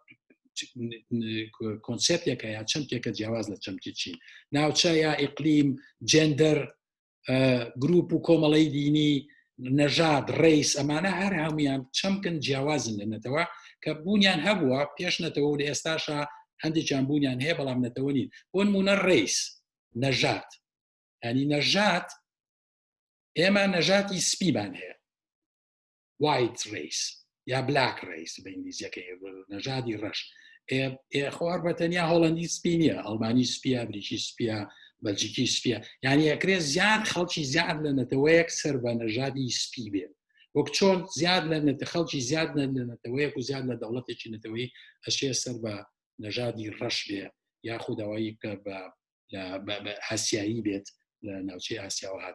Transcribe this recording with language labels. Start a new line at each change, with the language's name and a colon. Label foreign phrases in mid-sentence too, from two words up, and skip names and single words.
Central Kurdish: کۆنسپتێکە یا چەمکێکە جیاواز لە چەمکی چین ناوچە یا ئیقلیم جێندەر گروپ و کۆمەڵی دینی نەژاد ڕیس ئەمانە هەر هەمویان چەمکن جیاوازن لە نەتەوە کە بوونیان هەبووە پێش نەتەوە و لە ئێستاشە هەندێکیان بوونیان هەیە بەڵام نەتەوە نین بۆ نمونە ڕیس نەژاد ینی نەژاد ئێمە نەژاتی سپیمان هەیە
English: white race
Central Kurdish: یا
English: black race
Central Kurdish: بە ئینگلیزیەکەی نەژادی ڕەش خوار بەتەنیا هۆڵەندی سپی نییە ئەڵمانی سپیە بریکی سپیە بەلجیکی سپیە یعنی ئەکرێ زیاد خەڵکی زیاد لە نەتەوەیەک سەر بە نەژادی سپی بێ وەک چۆن زیاد لە خەڵکی زیاد لە نەتەوەیەک و زیاد لە دەوڵەتێکی نەتەوەی ئەشێ سەر بە نەژادی ڕەش بێ یاخود ئەوەی کە بە ئاسیایی بێت لە ناوچەی ئاسیاوە هات